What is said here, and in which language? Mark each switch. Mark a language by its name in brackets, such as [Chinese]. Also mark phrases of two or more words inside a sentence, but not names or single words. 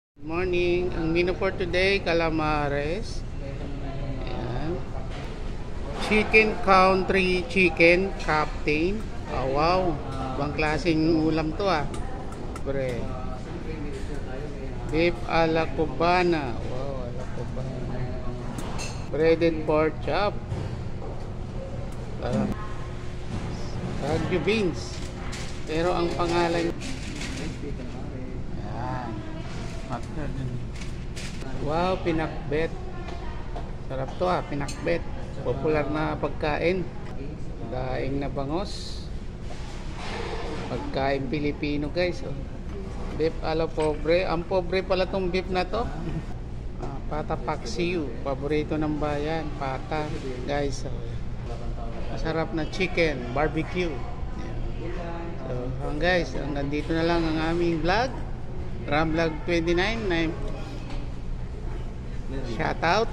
[English] Morning. [Filipino] Ang menu for today, calamares. Ayan. [English] Chicken country chicken captain. [Filipino] Oh, wow. Ibang klaseng ulam to Bre. Beef a la cubana. Wow, a la cubana. Breaded pork chop. Baguio beans. Pero ang pangalan wow, pinakbet. Sarap to pinakbet. Popular na pagkain. Daing na bangos. Pagkain Pilipino guys. Beef a la pobre. Ang pobre pala tong beef na to. Pata paksiw. Paborito ng bayan. Pata guys. Masarap na chicken. Barbecue. [English] So guys, [Filipino] hanggang dito na lang ang aming vlog. Ramvlog 29. Shout out.